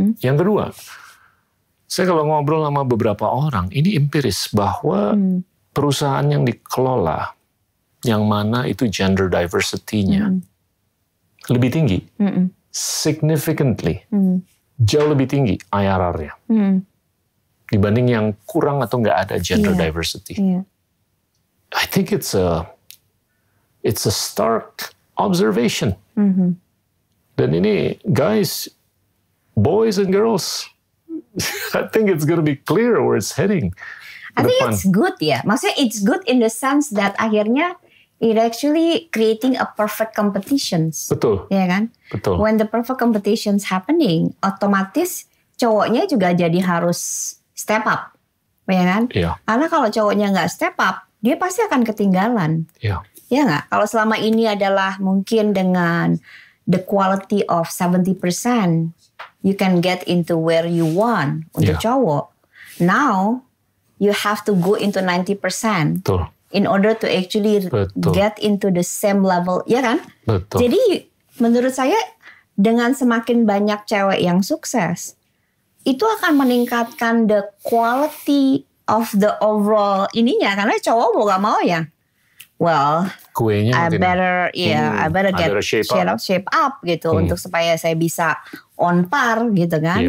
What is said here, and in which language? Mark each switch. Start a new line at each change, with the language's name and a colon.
Indonesian: Yang kedua, saya kalau ngobrol sama beberapa orang, ini empiris bahwa perusahaan yang dikelola yang mana itu gender diversity-nya lebih tinggi,
English: significantly,
Indonesian: jauh lebih tinggi IRR-nya dibanding yang kurang atau nggak ada gender diversity.
English: I think it's a stark observation.
Indonesian: Dan ini
English: guys, boys and girls, I think it's gonna be clear where it's heading. I think it's good
Indonesian: ya. Maksudnya
English: it's good in the sense that
Indonesian: akhirnya
English: it actually creating a perfect competitions.
Indonesian: Betul. Ya kan? Betul.
English: When the perfect competitions happening,
Indonesian: otomatis
English: cowoknya juga jadi harus step up.
Indonesian: Ya kan? Iya. Karena kalau cowoknya nggak step up, dia pasti akan ketinggalan. Iya. Ya nggak? Kalau selama ini adalah mungkin dengan
English: the quality of 70%, you can get into where you want
Indonesian: untuk cowok.
English: Now, you have to go into 90%.
Indonesian: Betul.
English: In order to actually get into the same level,
Indonesian: ya kan? Betul. Jadi menurut saya dengan semakin banyak cewek yang sukses, itu akan meningkatkan
English: the quality of the overall
Indonesian: ininya. Karena cowok mau gak mau ya, well, kuenya
English: I better get shape up
Indonesian: gitu untuk supaya saya bisa
English: on par
Indonesian: gitu kan.